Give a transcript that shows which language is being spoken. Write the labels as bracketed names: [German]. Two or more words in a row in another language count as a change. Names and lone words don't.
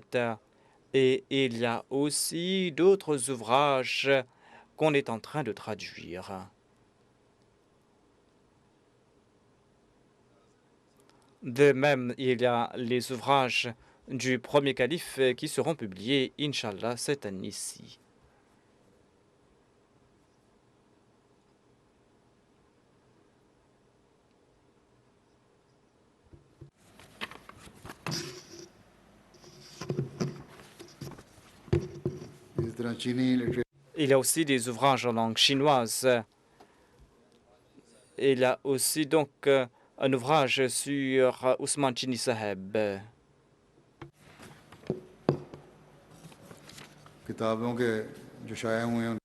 [French] Et il y a aussi d'autres ouvrages qu'on est en train de traduire. De même, il y a les ouvrages du premier calife qui seront publiés, [Arabic] إن شاء الله, [French] cette année-ci. [Hindi] इसी तरह चीनी लिटरेचर [French] Il y a aussi des ouvrages en langue chinoise. Il y a aussi donc un ouvrage sur Ousmane Chini Saheb. [Hindi] किताबों के जो शाया हुए हैं